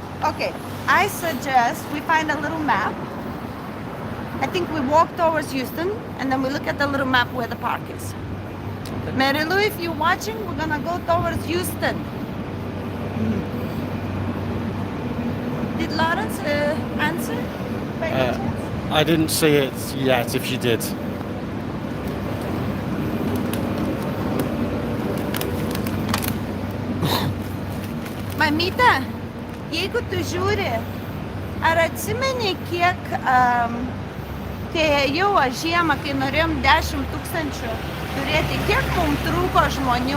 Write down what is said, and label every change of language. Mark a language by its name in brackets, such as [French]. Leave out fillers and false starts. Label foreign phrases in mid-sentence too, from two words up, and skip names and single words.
[English] Okay, I suggest we find a little map. I think we walk towards Euston and then we look at the little map where the park is. Mary Lou, if you're watching, we're gonna go towards Euston. Did Lawrence answer by any chance? I didn't see it yet, if you did. [Lithuanian] Mamyte, jeigu tu žiūri, ar atsimeni, kiek, kai ėjau aš žiemą, kai norėjom 10 000 turėti, kiek mums trūko žmonių?